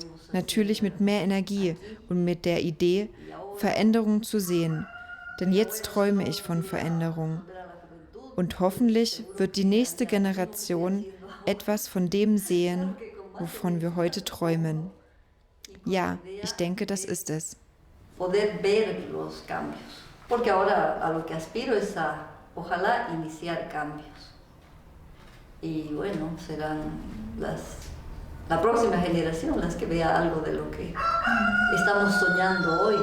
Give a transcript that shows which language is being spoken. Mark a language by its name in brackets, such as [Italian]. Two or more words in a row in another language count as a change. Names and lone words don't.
[German] Natürlich mit mehr Energie und mit der Idee, Veränderung zu sehen. Denn jetzt träume ich von Veränderung. Und hoffentlich wird die nächste Generation etwas von dem sehen, wovon wir heute träumen. Ja, ich denke, das ist es. [Spanish] Poder ver los cambios. Porque ahora a lo que aspiro es a, ojalá, iniciar cambios. Y bueno, serán la próxima generación las que vea algo de lo que estamos soñando hoy.